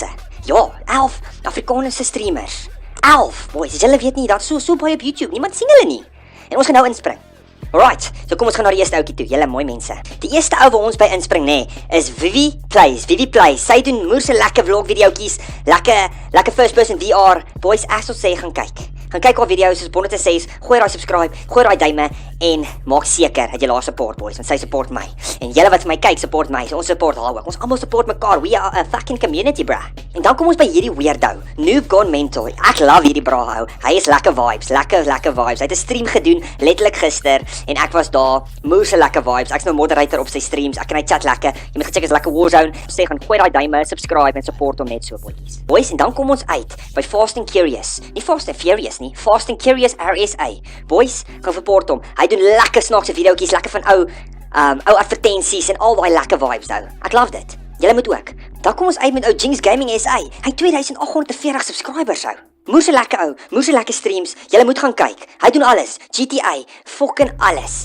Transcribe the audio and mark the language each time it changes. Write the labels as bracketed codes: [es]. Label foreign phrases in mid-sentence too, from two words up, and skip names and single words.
[af] Ja, 11 Afrikaanse streamers. 11, boys, as julle weet nie, dat so baie op YouTube, niemand sien hulle nie. En ons gaan nou inspring. Alright, so kom ons gaan na die eerste ouetjie toe, julle mooi mense. Die eerste ou waar ons by inspring, nê, is Vivi Plays. Sy doen moerse lekker vlog videoetjies, lekker [en] first person VR. [af] Boys, ek sal sê gaan kyk. Gaan kyk haar video's, soos Bonnet sê, gooi daai subscribe, gooi daai duime en maak seker dat jy haar support, boys, want sy support my. En julle wat vir my kyk, support my. So ons support haar ook. Ons almal support mekaar. [en] We are a fucking community, bruh. [af] En dan kom ons by hierdie weirdo, Noob Gone Mental. Ek love hierdie bra hou. Hy is lekker vibes, lekker vibes. Hy het 'n stream gedoen letterlik gister en ek was daar. Moerse lekker vibes. Ek's nou moderator op sy streams. Ek en hy chat lekker. Jy moet gecheck is lekker Warzone. Sê gaan gooi daai duime, subscribe en support hom net so, boys. Boys, en dan kom ons uit by Fast and Curious. Nie Fast and Furious nie, Fast and Curious RSA. Boys, gaan support hom. Hy doen lekker snaakse videoetjies, lekker van ou advertensies en al daai lekker vibes nou. Ek love dit. Julle moet ook. Dan kom ons uit met ou Jinx Gaming SA. Hy 2840 subscribers hou. Moerse lekker ou, moerse lekker streams. Julle moet gaan kyk. Hy doen alles. GTA, fucking alles.